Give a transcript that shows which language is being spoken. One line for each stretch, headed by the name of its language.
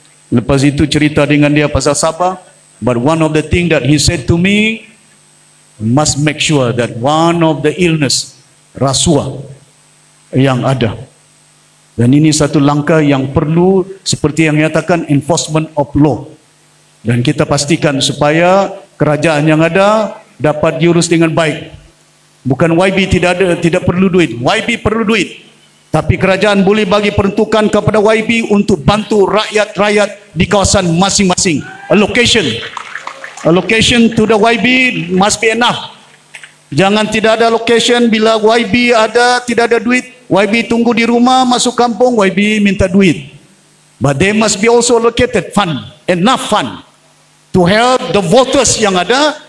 Malay: Lepas itu cerita dengan dia pasal Sabah.
English: But one of the thing that he said to me, must make sure that one of the illness,
Malay: rasuah yang ada. Dan ini satu langkah yang perlu, seperti yang nyatakan,
English: enforcement of law.
Malay: Dan kita pastikan supaya kerajaan yang ada dapat diurus dengan baik. Bukan YB tidak perlu duit. YB perlu duit. Tapi kerajaan boleh bagi peruntukan kepada YB untuk bantu rakyat-rakyat di kawasan masing-masing.
English: Allocation to the YB must be enough.
Malay: Jangan tidak ada allocation bila YB tidak ada duit. YB tunggu di rumah, masuk kampung, YB minta duit.
English: But they must be also allocated fund, enough fund to help the voters
Malay: yang ada.